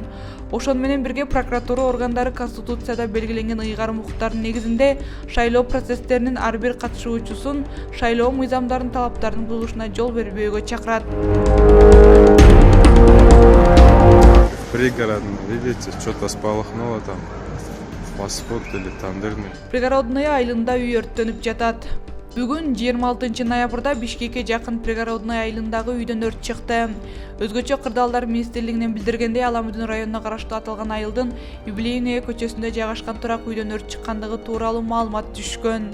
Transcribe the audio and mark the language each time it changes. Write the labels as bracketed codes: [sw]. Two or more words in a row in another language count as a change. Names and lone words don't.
[ky] Ошону менен бирге прокуратура органдары Конституцияда белгиленген ыйгарым укуктардын негизинде шайлоо процесстеринин ар бир катышуучусун шайлоо мыйзамдарынын талаптарынын бузулушуна жол бербөөгө чакырат. [ru] Пригородный, видите, что-то сполохнуло там. Восход или Тандырный. [ky] Пригородный айылында үй өрттөнүп жатат. Бүгүн 26-ноябрда Бишкекке жакын Пригородный айылындагы үйдөн өрт чыкты. Өзгөчө кырдаалдар министрлигинен билдиргендей, Аламудин районуна караштуу аталган айылдын Юбилейная көчөсүндө жайгашкан турак үйдөн өрт чыккандыгы тууралуу маалымат түшкөн.